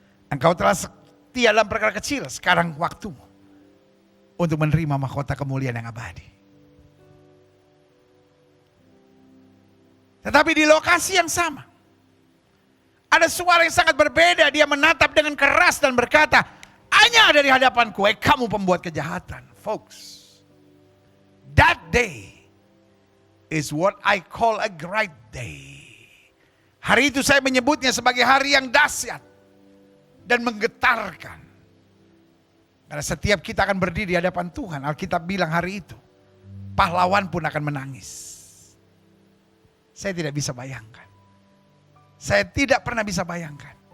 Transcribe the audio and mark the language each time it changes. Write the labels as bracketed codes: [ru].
[id] Engkau telah setia dalam perkara kecil, sekarang waktumu untuk menerima mahkota kemuliaan yang abadi. Tetapi di lokasi yang sama, ada suara yang sangat berbeda. Dia menatap dengan keras dan berkata, hanya dari hadapanku, kamu pembuat kejahatan. [en] Folks, that day is what I call a great day. [id] Hari itu saya menyebutnya sebagai hari yang dahsyat dan menggetarkan. Karena setiap kita akan berdiri di hadapan Tuhan. Alkitab bilang hari itu, pahlawan pun akan menangis. Saya tidak bisa bayangkan. Saya tidak pernah bisa bayangkan.